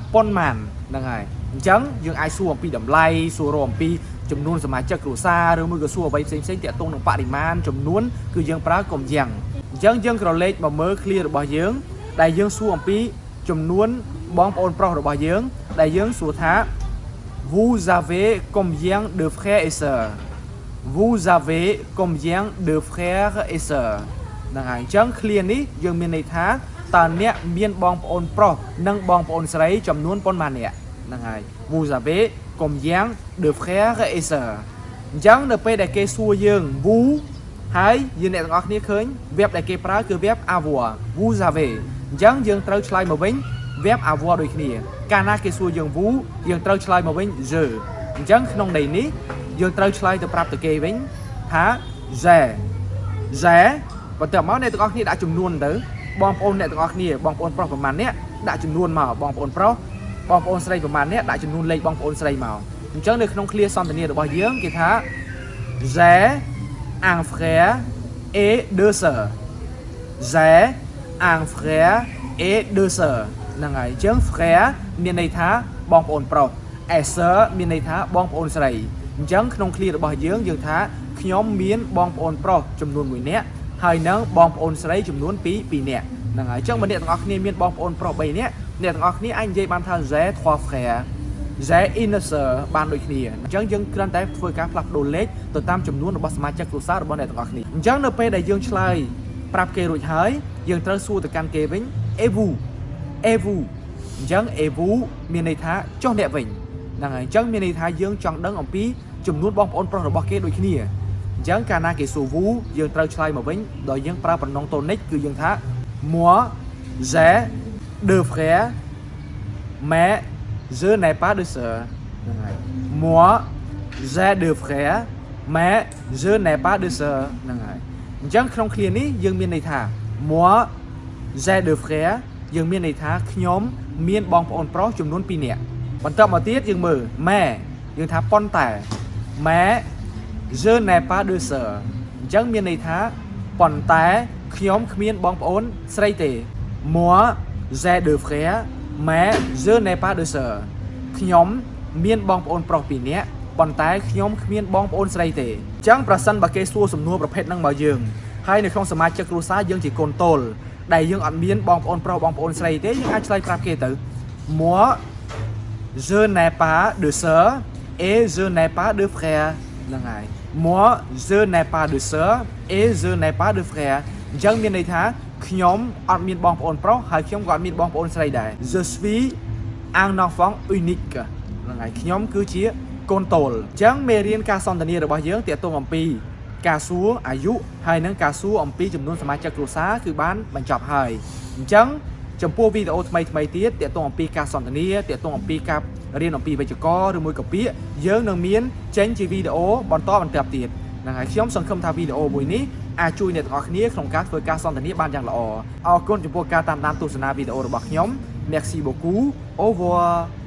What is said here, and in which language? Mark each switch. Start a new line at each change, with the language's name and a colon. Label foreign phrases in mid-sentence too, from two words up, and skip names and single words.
Khmer: ប៉ុន្មានហ្នឹងហើយអញ្ចឹងយើងអាចសួរអំពីតម្លៃសួរអំពីចំនួនសមាជិកគ្រួសារឬមួយក៏សួរអ្វីផ្សេងៗតាក់ទងនឹងបរិមាណចំនួនគឺយើងប្រើកុំយ៉ាងអញ្ចឹងយើង ក្រឡេកមកមើលឃ្លារបស់យើងដែលយើងសួរអំពីចំនួនបងប្អូនប្រុសរបស់យើងដែលយើងសួរថា
French: Vous avez combien de frères et sœurs Vous avez combien de frères et sœurs
Khmer: ហ្នឹងហើយអញ្ចឹងឃ្លានេះយើងមានន័យថាតើអ្នកមានបងប្អូនប្រុសនិង បងប្អូនស្រីចំនួនប៉ុន្មាននាក់ហ្នឹងហើយ
French: Vous avez combien de frères et sœurs
Khmer: អញ្ចឹងនៅពេលដែលគេសួរយើង vous ហើយយើងអ្នកទាំងអស់គ្នាឃើញ verb ដែលគេប្រើគឺ verb
French: avoir vous avez
Khmer: អញ្ចឹងយើងត្រូវឆ្លើយមកវិញ verb avoir ដូចគ្នាកាលណាគេសួរយើង vous យើងត្រូវឆ្លើយមកវិញ je អញ្ចឹងក្នុងន័យនេះយើងត្រូវឆ្លើយទៅប្រាប់ទៅគេវិញថា je បន្ទាប់មកអ្នកទាំងអស់គ្នាដាក់ចំនួនទៅបងប្អូនអ្នកទាំងអស់គ្នាបងប្អូនប្រុសប្រមាណអ្នកដាក់ចំនួនមកបងប្អូនប្រុសបងប្អូនស្រីប្រមាណអ្នកដាក់ចំនួនលេខបងប្អូនស្រីមកអញ្ចឹងនៅក្នុងឃ្លាសន្ទនារបស់យើងគេថា
French: j'ai un frère et deux sœurs j'ai un frère et deux sœurs
Khmer: ហ្នឹងហើយអញ្ចឹង frère មានន័យថាបងប្អូនប្រុស
French: et sœur
Khmer: មានន័យថាបងប្អូនស្រីអញ្ចឹងក្នុងឃ្លារបស់យើងថាខ្ញុំមានបងប្អូនប្រុសចំនួន1 នាក់ហើយនឹងបងប្អូនស្រីចំនួន2នាក់ហ្នឹងហើយអញ្ចឹងបើអ្នកទាំងអស់គ្នាមានបងប្អូនប្រុស3នាក់អ្នកទាំងអស់គ្នាអាចនិយាយបានថា
French: j'ai 3 frères j'ai une sœur
Khmer: បានដូចគ្នាអញ្ចឹងយើងគ្រាន់តែធ្វើការផ្លាស់ប្ដូរលេខទៅតាមចំនួនរបស់សមាជិកគ្រួសាររបស់អ្នកទាំងអស់គ្នាអញ្ចឹងនៅពេលដែលយើងឆ្លើយប្រាប់គេរួចហើយយើងត្រូវសួរទៅកាន់គេវិញ
French: et vous
Khmer: អញ្ចឹង
French: et vous
Khmer: មានន័យថាចុះអ្នកវិញហ្នឹងហើយអញ្ចឹងមានន័យថាយើងចង់ដឹងអំពីចំនួនបងប្អូនប្រុសរបស់គេដូចគ្នាអញ្ចឹងកាលណាគេសួរ vous យើងត្រូវឆ្លើយមកវិញដោយយើងប្រើប្រណងតូនិកគឺយើងថា
French: moi j'ai deux frères mais je n'ai pas de sœur
Khmer: ហ្នឹងហើយ
French: moi j'ai deux frères mais je n'ai pas de sœur
Khmer: ហ្នឹងហើយអញ្ចឹងក្នុងឃ្លានេះយើងមានន័យថា
French: moi j'ai deux frères យើង
Khmer: មានន័យថាខ្ញុំមានបងប្អូនប្រុសចំនួន2នាក់បន្តមកទៀតយើងមើល mais យើងថាប៉ុន្តែ
French: mais je n'ai pas de sœur
Khmer: អញ្ចឹងមានន័យថាប៉ុន្តែខ្ញុំគ្មានបងប្អូនស្រីទេ
French: moi j'ai deux frères mais je n'ai pas de sœur
Khmer: ខ្ញុំមានបងប្អូនប្រុស2នាក់ប៉ុន្តែខ្ញុំគ្មានបងប្អូនស្រីទេអញ្ចឹងប្រសិនបើគេសួរសំណួរប្រភេទហ្នឹងមកយើងហើយនៅក្នុងសមាជិកគ្រួសារយើងជាកូនតូលដែលយើងអត់មានបងប្អូនប្រុសបងប្អូនស្រីទេយើងអាចឆ្លើយប្រាប់គេទៅ moi
French: je n'ai pas de sœur et je n'ai pas de frère
Khmer: ហ្នឹងហើយ
French: moi je n'ai pas de sœur et je n'ai pas de frère
Khmer: អញ្ចឹងមានន័យថាខ្ញុំអត់មានបងប្អូន ប្រុសហើយខ្ញុំក៏អត់មានបងប្អូនស្រីដែរ
French: je suis un enfant unique
Khmer: ហ្នឹងហើយខ្ញុំគឺជាកូនតូលអញ្ចឹងមេរៀនការសន្ទនា របស់យើងទាក់ទងអំពីការសួរអាយុហើយនឹងការសួរអំពីចំនួនសមាជិកគ្រួសារគឺបានបញ្ចប់ហើយអញ្ចឹងចំពោះវីដេអូថ្មីទៀតទាក់ទងអំពីការសន្ទនាទាក់ទងអំពីការរៀនអំពីវេយ្យាករណ៍ឬមួយក៏ពាក្យយើងនឹងមានចេញជាវីដេអូបន្តទៀតហ្នឹងហើយខ្ញុំសង្ឃឹមថាវីដេអូមួយនេះអាចជួយអ្នកទាំងអស់គ្នាក្នុងការធ្វើការសន្ទនាបានយ៉ាងល្អអរគុណចំពោះការតាមដានទស្សនាវីដេអូរបស់ខ្ញុំ
French: Merci beaucoup au revoir